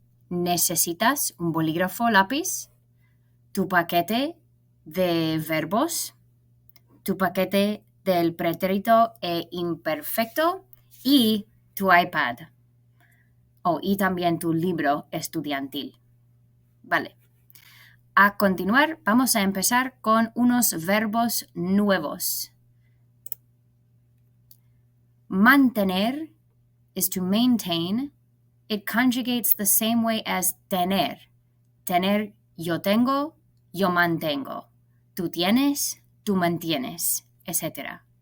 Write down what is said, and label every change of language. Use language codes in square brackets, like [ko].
[es] Necesitas un bolígrafo, lápiz, tu paquete de verbos, tu paquete del pretérito e imperfecto y tu iPad. Y también tu libro estudiantil. Vale. A continuar, vamos a empezar con unos verbos nuevos. [en] Mantener is to maintain. It conjugates the same way as tener. [es] Tener, yo tengo, yo mantengo. Tú tienes, tú mantienes, etc.